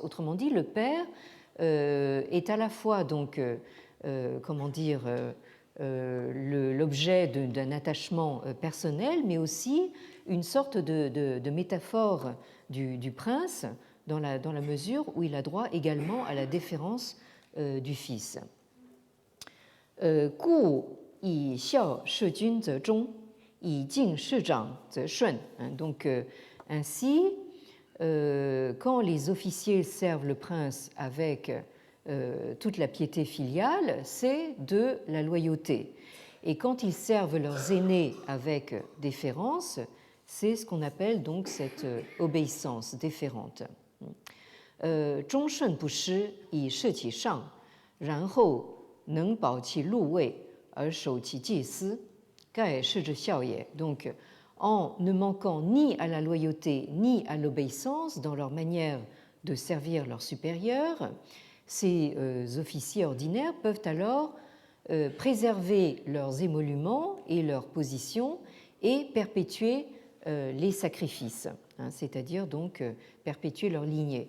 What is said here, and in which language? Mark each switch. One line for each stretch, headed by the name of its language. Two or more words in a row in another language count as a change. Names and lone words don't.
French: Autrement dit, le père est à la fois donc l'objet d'un attachement personnel, mais aussi une sorte de métaphore du prince, dans la mesure où il a droit également à la déférence du fils.
Chinese: 故以孝事君则忠，以敬事长则顺.
French: Donc ainsi, quand les officiers servent le prince avec toute la piété filiale, c'est de la loyauté. Et quand ils servent leurs aînés avec déférence, c'est ce qu'on appelle donc cette obéissance déférente.
Chinese: 忠顺不失，以事其上，然后能保其禄位而守其祭司，盖是之孝也.
French: Donc, en ne manquant ni à la loyauté ni à l'obéissance dans leur manière de servir leurs supérieurs, ces officiers ordinaires peuvent alors préserver leurs émoluments et leurs positions et perpétuer les sacrifices, c'est-à-dire donc perpétuer leur lignée.